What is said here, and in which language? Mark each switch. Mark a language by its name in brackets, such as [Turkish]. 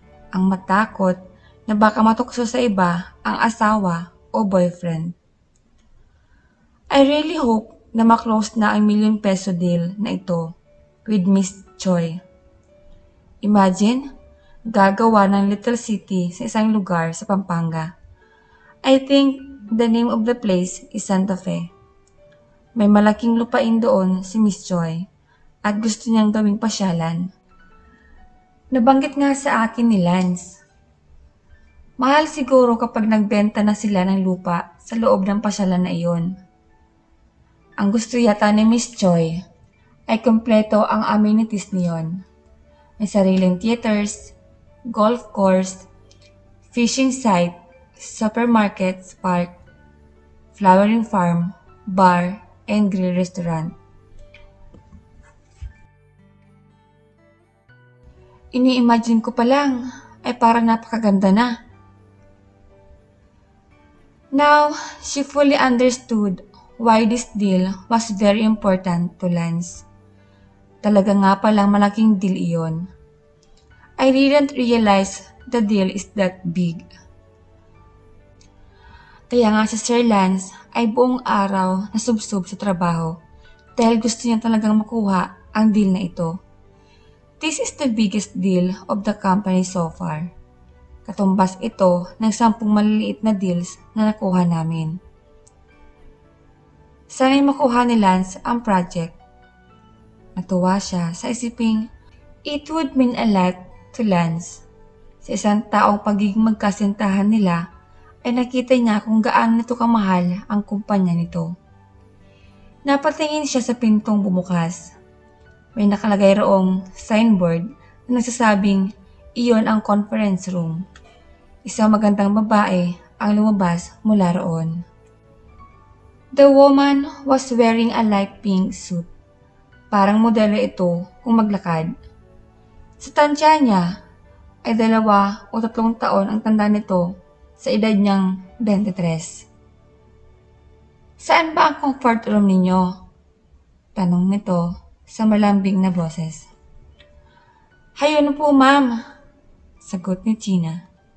[Filipino] Ang matakot na baka matukso sa iba ang asawa o boyfriend. [English] I really hope [Filipino] na maklose na ang ₱1,000,000 deal na ito with Miss Choi. Imagine, gagawa ng little city sa isang lugar sa Pampanga. [English] I think the name of the place is Santa Fe. [Filipino] May malaking lupain doon si Miss Choi at gusto niyang gawing pasyalan. Nabanggit nga sa akin ni Lance. Mahal siguro kapag nagbenta na sila ng lupa sa loob ng pasyalan na iyon. Ang gusto yata ni Miss Choi ay kompleto ang amenities niyon. May sariling [English] theaters, golf course, fishing site, supermarket, park, flowering farm, bar, and grill restaurant. [Filipino] Ini-imagine ko pa lang ay parang napakaganda na. [English] Now, she fully understood why this deal was very important to Lance. [Filipino] Talaga nga palang malaking deal iyon. [English] I didn't realize the deal is that big. [Filipino] Kaya nga si Sir Lance ay buong araw nasubsob sa trabaho dahil gusto niya talagang makuha ang deal na ito. [English] This is the biggest deal of the company so far. [Filipino] Katumbas ito ng 10 maliliit na deals na nakuha namin. Sana'y makuha ni Lance ang project. Natuwa siya sa isiping [English] it would mean a lot to Lance. [Filipino] Sa isang taong pagiging magkasintahan nila ay nakita niya kung gaano nito kamahal ang kumpanya nito. Napatingin siya sa pintong bumukas. May nakalagay roong signboard na nagsasabing iyon ang conference room. Isang magandang babae ang lumabas mula roon. [English] The woman was wearing a light pink suit. [Filipino] Parang modelo ito kung maglakad. Sa tansya niya ay 2 o 3 taon ang tanda nito sa edad niyang 23. Saan ba ang comfort room ninyo? Tanong nito sa malambing na boses. Hayun po ma'am, sagot ni Gina.